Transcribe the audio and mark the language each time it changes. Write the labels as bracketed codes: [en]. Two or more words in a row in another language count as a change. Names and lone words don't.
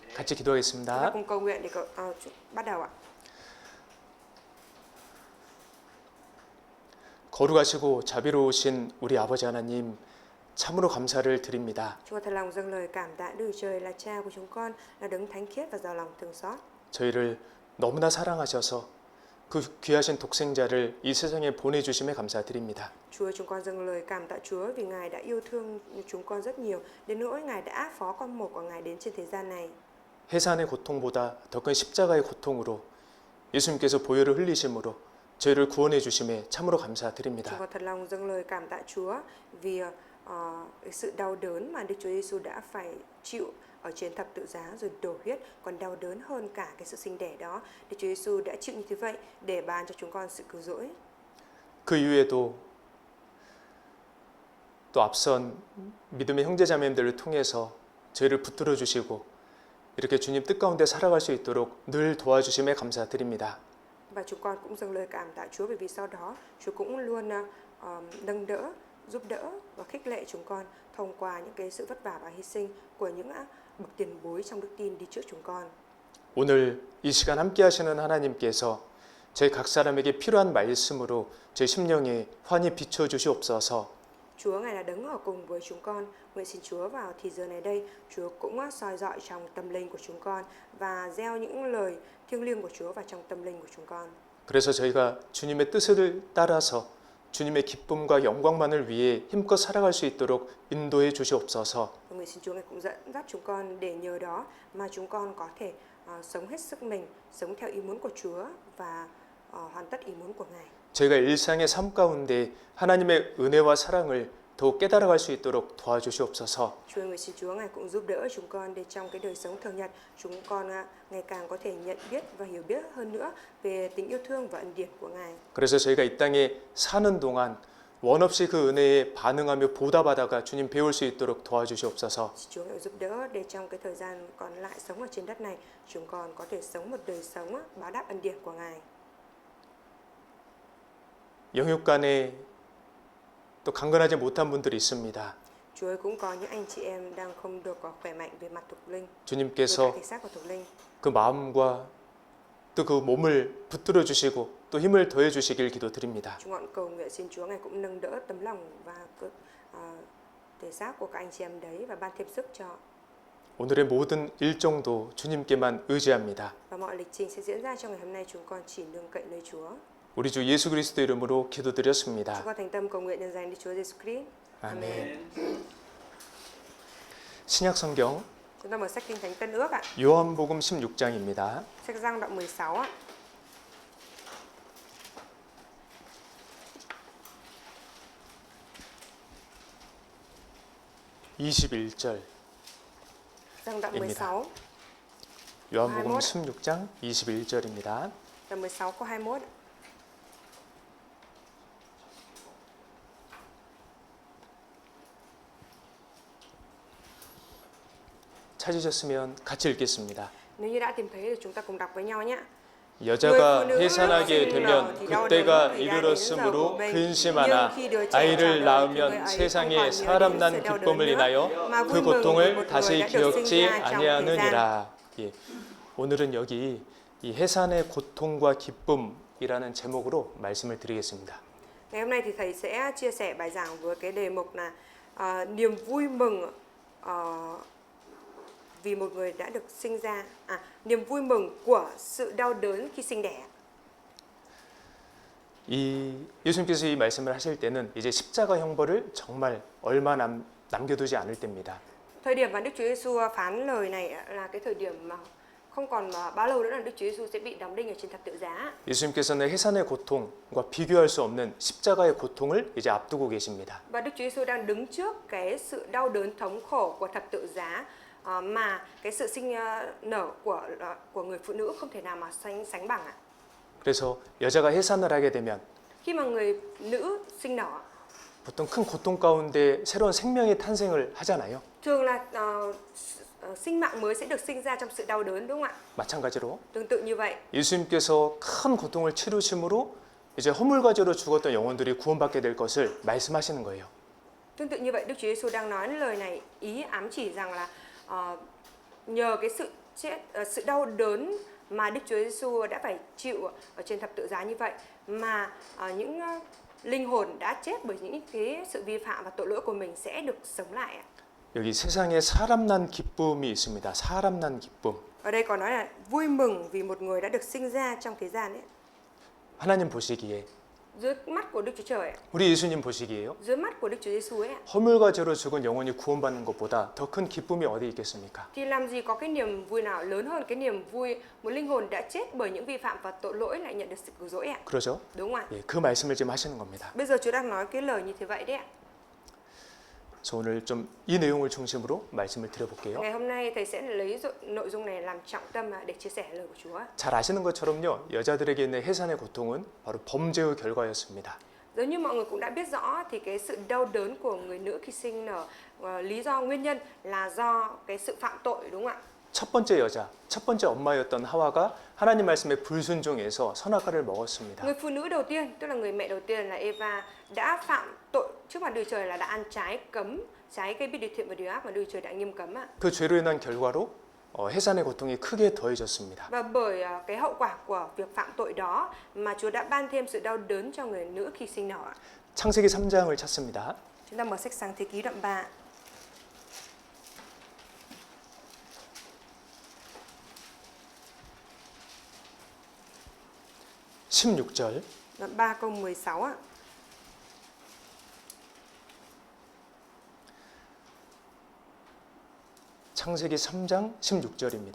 [ko] 같이 [vi] Chúng ta [ko] 기도하겠습니다. [vi] cùng cầu nguyện để bắt đầu ạ. [ko] 거룩하시고 자비로우신 우리 아버지 하나님, 참으로 감사를 드립니다. [vi] Chúng con thật lòng dâng lời cảm tạ Đức Chúa Trời là Cha của chúng con, là đấng thánh khiết và giàu lòng thương xót. [ko] 저희를 너무나 사랑하셔서 그 귀하신 독생자를 이 세상에 보내주심에 감사드립니다. [vi] Chúa, chúng con dâng lời cảm tạ Chúa vì Ngài đã yêu thương chúng con rất nhiều, đến nỗi Ngài đã phó con một của Ngài đến trên thế gian này. [ko] 해산의 고통보다 더 큰 십자가의 고통으로 예수님께서 보혈을 흘리심으로 저희를 구원해 주심에 참으로 [vi] Chúng [ko] 감사드립니다. [vi] con thật lòng dâng lời cảm tạ Chúa vì cái sự đau đớn mà Đức Chúa Giêsu đã phải chịu ở trên thập tự giá rồi đổ huyết, còn đau đớn hơn cả cái sự sinh đẻ đó. Đức Chúa Giêsu đã chịu như thế vậy để ban cho chúng con sự cứu rỗi. [ko] 그 이후에도 또 앞선 믿음의 형제자매님들을 통해서 저희를 붙들어 주시고 이렇게 주님 뜻 가운데 살아갈 수 있도록 늘 도와주심에 감사드립니다. [vi] Và chúng con cũng dâng lời cảm tạ Chúa bởi vì sau đó Chúa cũng luôn nâng đỡ, giúp đỡ và khích lệ chúng con thông qua những cái sự vất vả và hy sinh của những bậc tiền bối trong đức tin đi trước chúng con. [ko] 오늘 이 시간 함께 하시는 하나님께서 저희 각 사람에게 필요한 말씀으로 저희 심령에 환히 비춰 주시옵소서. [vi] Chúa Ngài là đấng ở cùng với chúng con. Nguyện xin Chúa vào thì giờ này đây, Chúa cũng soi dọi trong tâm linh của chúng con và gieo những lời thiêng liêng của Chúa vào trong tâm linh của chúng con. [ko] 그래서 저희가 주님의 뜻을 따라서 주님의 기쁨과 영광만을 위해 힘껏 살아갈 수 있도록 인도해 주시옵소서. [vi] Nguyện xin Chúa Ngài cũng dẫn dắt chúng con để nhờ đó mà chúng con có thể sống hết sức mình, sống theo ý muốn của Chúa và hoàn tất ý muốn của Ngài. [ko] 저희가 일상의 삶 가운데 하나님의 은혜와 사랑을 더욱 깨달아갈 수 있도록 도와주시옵소서. [vi] Chúa, nguyện xin Chúa Ngài cũng giúp đỡ chúng con để trong cái đời sống thường nhật chúng con ngày càng có thể nhận biết và hiểu biết hơn nữa về tình yêu thương và ân điển của Ngài. [ko] 그래서 저희가 이 땅에 사는 동안 원 없이 그 은혜에 반응하며 보답하다가 주님 배울 수 있도록 도와주시옵소서. [vi] Xin Chúa Ngài giúp đỡ để trong cái thời gian còn lại sống ở trên đất này chúng con có thể sống một đời sống báo đáp ân điển của Ngài. [ko] 영육 간에 또 강건하지 못한 분들이 있습니다. [vi] Chúa ơi, cũng có những anh chị em đang không được khỏe mạnh về mặt thuộc linh, về [ko] 주님께서 [vi] thể xác và thuộc linh. [ko] 그 마음과 또 그 몸을 붙들어 주시고 또 힘을 더해 주시길 기도드립니다. [vi] Chúng con cầu nguyện xin Chúa Ngài cũng nâng đỡ tấm lòng và thể xác của các anh chị em đấy và ban thêm sức cho. [ko] 오늘의 모든 일정도 주님께만 의지합니다. [vi] Và mọi lịch trình sẽ diễn ra trong ngày hôm nay chúng con chỉ nương cậy nơi Chúa. [ko] 우리 주 예수 그리스도 이름으로 [vi] Chúng [ko] 기도드렸습니다. [vi] con thành tâm cầu nguyện nhân danh Đức Chúa Giêsu Christ. [ko] 아멘. 신약 성경 [vi] Chúng ta mở sách Kinh Thánh Tân Ước ạ. [ko] 요한복음 16장입니다. [vi] Sách Giăng đoạn 16 ạ. [ko] (21절) [vi] Giăng đoạn [ko] 입니다. 16, 요한복음 16장 21절입니다. [vi] đoạn 16 câu 21. [ko] 찾으셨으면 같이 읽겠습니다. [vi] Nếu như đã tìm thấy thì chúng ta cùng đọc với nhau nhé. [ko] 여자가 해산하게 되면 그때가 이르렀으므로 근심하나 아이를 낳으면 세상에 사람 난 기쁨을 인하여 그 고통을 다시 기억지 아니하느니라. 예. 오늘은 여기 이 해산의 고통과 기쁨이라는 제목으로 말씀을 드리겠습니다. [vi] Ngày hôm nay thì thầy sẽ chia sẻ bài giảng với cái đề mục là niềm vui mừng vì một người đã được sinh ra, niềm vui mừng của sự đau đớn khi sinh đẻ. [ko] 이 예수님께서 이 말씀을 하실 때는 이제 십자가 형벌을 정말 얼마 남겨두지 않을 때입니다. [vi] Thời điểm mà Đức Chúa Giêsu phán lời này là cái thời điểm mà không còn bao lâu nữa là Đức Chúa Giêsu sẽ bị đóng đinh ở trên thập tự giá. [ko] 예수님께서는 해산의 고통과 비교할 수 없는 십자가의 고통을 이제 앞두고 계십니다. [vi] Và Đức Chúa Giêsu đang đứng trước cái sự đau đớn thống khổ của thập tự giá mà cái sự sinh nở của người phụ nữ không thể nào mà sánh bằng ạ. [ko] 그래서 여자가 해산을 하게 되면 [vi] Khi mà người nữ sinh nở [ko] 보통 큰 고통 가운데 새로운 생명의 탄생을 하잖아요. [vi] thường là sinh mạng mới sẽ được sinh ra trong sự đau đớn, đúng không ạ? [ko] 마찬가지로 [vi] Tương tự như vậy, [ko] 예수님께서 큰 고통을 치르심으로 이제 허물과제로 죽었던 영혼들이 구원받게 될 것을 말씀하시는 거예요. [vi] tương tự như vậy Đức Chúa Giêsu đang nói lời này ý ám chỉ rằng là nhờ cái sự chết, sự đau đớn mà Đức Chúa Giêsu đã phải chịu ở trên thập tự giá như vậy, mà những linh hồn đã chết bởi những cái sự vi phạm và tội lỗi của mình sẽ được sống lại ạ. [ko] 여기 세상에 사람 난 기쁨이 있습니다. 사람 난 기쁨. [vi] Ở đây còn nói là vui mừng vì một người đã được sinh ra trong thế gian ấy. [ko] 하나님 보시기에, [vi] Dưới mắt của Đức Chúa Trời ạ, [ko] 우리 예수님 보시기에요. [vi] dưới mắt của Đức Chúa Giêsu ấy ạ, [ko] 허물과 죄로 죽은 영혼이 구원받는 것보다 더 큰 기쁨이 어디 있겠습니까? [vi] thì làm gì có cái niềm vui nào lớn hơn cái niềm vui một linh hồn đã chết bởi những vi phạm và tội lỗi lại nhận được sự cứu rỗi ạ. [ko] 그러죠? [vi] Đúng không ạ? [ko] 예, 그 말씀을 지금 하시는 겁니다. [vi] Bây giờ Chúa đang nói cái lời như thế vậy đấy ạ. [ko] 그래서 오늘 좀 이 내용을 중심으로 말씀을 드려볼게요. [vi] Ngày hôm nay thầy sẽ lấy nội dung này làm trọng tâm để chia sẻ lời của Chúa. [ko] 잘 아시는 것처럼요, 여자들에게 있는 해산의 고통은 바로 범죄의 결과였습니다. [vi] Giống như mọi người cũng đã biết rõ thì cái sự đau đớn của người nữ khi sinh nở, lý do nguyên nhân là do cái sự phạm tội, đúng không ạ? [ko] 첫 번째 여자, 첫 번째 엄마였던 하와가 하나님 말씀에 불순종해서 선악과를 먹었습니다. [vi] Người phụ nữ đầu tiên, tức là người mẹ đầu tiên là Eva, đã phạm tội trước mặt Đức Trời là đã ăn trái cấm, trái cây biết điều thiện và điều ác mà Đức Trời đã nghiêm cấm ạ. [ko] 그 죄로 인한 결과로 해산의 고통이 크게 더해졌습니다. [vi] Và bởi cái hậu quả của việc phạm tội đó mà Chúa đã ban thêm sự đau đớn cho người nữ khi sinh nở ạ. [ko] 창세기 3장을 찾습니다. [vi] Chúng ta mở sách Sáng Thế Ký đoạn 3. [ko] (16절) [vi] Đoạn 3 câu 16 ạ. [ko] 창세기 3장 16절입니다.